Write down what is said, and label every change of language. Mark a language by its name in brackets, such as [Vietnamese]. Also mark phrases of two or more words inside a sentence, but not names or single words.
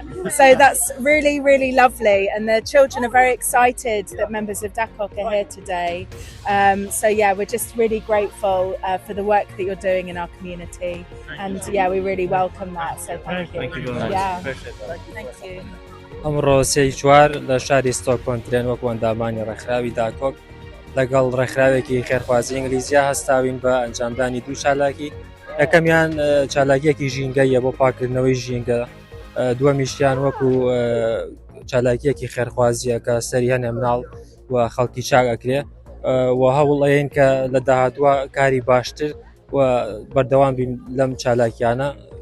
[English] So that's really, really lovely. And the children are very excited that members of DAKOK are here today. So yeah, we're just really grateful for the work that you're doing in our community. And yeah, we really welcome that. So thank you. Thank you very much. Yeah. Thank you. [Central Kurdish] ئەمڕۆ سێی چوار لە شاری ستۆک کۆنترێن وەکو ئەنجامانی ڕیکخراوی داکۆک لەگەڵ ڕیکخراوێکی خێرخوازی ئینگلیزیە هەستاوین بە ئەنجامدانی دووچالاکی. یەکەمیان چالاکیەکی ژینگەیە بۆ پاکردنەوەی ژینگە، دووەمیشیان وەکو چالاکیەکی خێرخوازیە کە سەری هەنێ مناڵ و خەڵکی چاک ئەکرێ و هەوڵ ئەین کە لە داهاتووە کاری باشتر و بەردەوام بین لەم چالاکیانە.